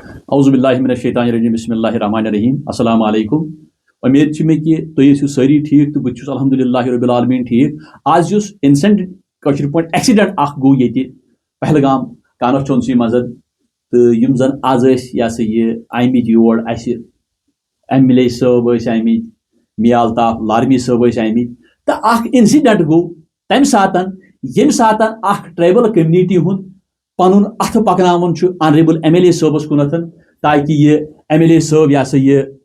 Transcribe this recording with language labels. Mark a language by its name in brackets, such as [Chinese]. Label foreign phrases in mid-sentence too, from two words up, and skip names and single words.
[Arabic] اعوذ باللہ من الشیطان الرجیم بسم اللہ الرحمن الرحیم السلام علیکم [Kashmiri] امید چھ مے کہ تُہۍ ٲسِو سٲری ٹھیک تو بہٕ چھُس [Arabic] الحمدللہ رب العالمین [Kashmiri] ٹھیک آز یُس انسیڈنٹ کٲشِر پٲٹھۍ ایکسیڈنٹ اکھ گوٚو ییٚتہِ پہلگام کانسچُونسی منٛز تہٕ یِم زن آز ٲسۍ یہِ ہسا یہِ آمٕتۍ یور اَسہِ MLA صٲب ٲسۍ آمٕتۍ میا الطاف لارمی صٲب ٲسۍ آمٕتۍ تہٕ اکھ انسیڈنٹ گوٚو تمہِ ساتہٕ ییٚمہِ ساتہٕ اکھ [English] tribal community [Kashmiri] ہُنٛد پنُن اتھٕ پکناوُن چھُ [English] honourable MLA [Kashmiri] صٲبس کُنتھ تاکہ یہ MLA صٲب یہ سا یہ